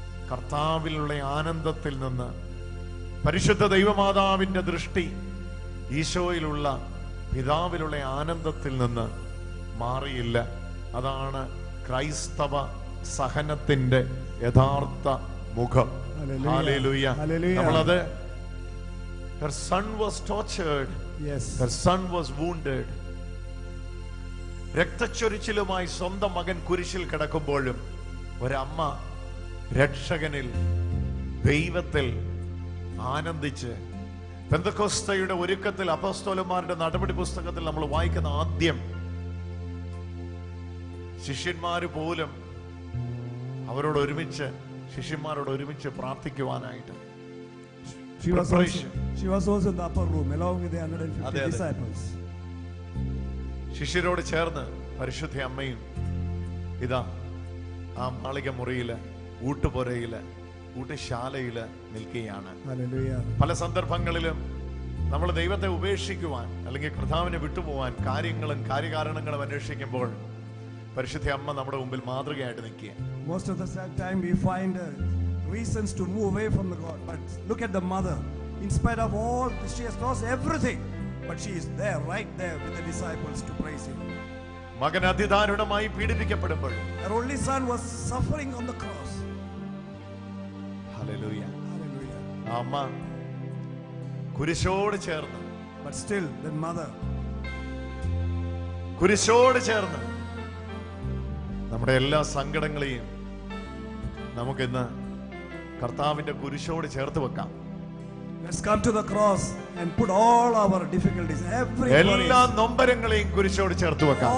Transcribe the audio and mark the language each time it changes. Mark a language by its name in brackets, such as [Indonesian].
[Malayalam] കർത്താവിലുള്ള ആനന്ദത്തിൽ നിന്ന്, പരിശുദ്ധ ദൈവമാതാവിന്റെ ദൃഷ്ടി ഈശോയിലുള്ള പിതാവിലുള്ള ആനന്ദത്തിൽ നിന്ന് മാറിയില്ല. അതാണ് ക്രൈസ്തവ സഹനത്തിന്റെ യഥാർത്ഥ മുഖം. ഹല്ലേലൂയ. നമ്മളത് [English] her son was tortured, Yes. her son was wounded. [Malayalam] രക്തച്ചൊരിച്ചിലുമായി സ്വന്തം മകൻ കുരിശിൽ കിടക്കുമ്പോഴും ഒരമ്മ രക്ഷകനിൽ, ദൈവത്തിൽ ആനന്ദിച്ച്, പെന്തക്കോസ്തയുടെ ഒരുക്കത്തിൽ അപ്പോസ്തലന്മാരുടെ നടപടി പുസ്തകത്തിൽ നമ്മൾ വായിക്കുന്ന ആദ്യം ശിഷ്യന്മാര് പോലും അവരോട് ഒരുമിച്ച്, ശിഷ്യന്മാരോട് ഒരുമിച്ച് പ്രാർത്ഥിക്കുവാനായിട്ട്. She was also in the upper room along with the 150 disciples. ശിഷ്യരോട് ചേർന്ന് പരിശുദ്ധ അമ്മയും ഇതാ ആ മാളിക മുറിയില്, ഊട്ടുപുരയില്, ഊട്ടുശാലയില് നിൽക്കുകയാണ്. പല സന്ദർഭങ്ങളിലും നമ്മൾ ദൈവത്തെ ഉപേക്ഷിക്കുവാൻ അല്ലെങ്കിൽ കർത്താവിനെ വിട്ടുപോവാൻ കാര്യങ്ങളും കാര്യകാരണങ്ങളും അന്വേഷിക്കുമ്പോൾ പരിശുദ്ധ അമ്മ നമ്മുടെ മുമ്പിൽ മാതൃകയായിട്ട് നിൽക്കുക. [English] Most of the time we find reasons to move away from the God, but look at the mother. In spite of all, she has lost everything, but she is there, right there with the disciples to praise him. [Malayalam] മകൻ അതിദാരുണമായി പീഡിപ്പിക്കപ്പെടുമ്പോൾ [English] her only son was suffering on the cross. [Malayalam] Hallelujah. അമ്മ കുരിശോട് ചേർന്ന്, [English] but still the mother [Malayalam] കുരിശോട് ചേർന്ന് നമ്മുടെ എല്ലാ സങ്കടങ്ങളെയും നമുക്കിന്ന് കർത്താവിന്റെ കുരിശോട് ചേർത്ത് വെക്കാം. [English] Let's come to the cross and put all our difficulties, [Malayalam] എല്ലാ നൊമ്പരങ്ങളെയും കുരിശോട് ചേർത്ത് വെക്കാം.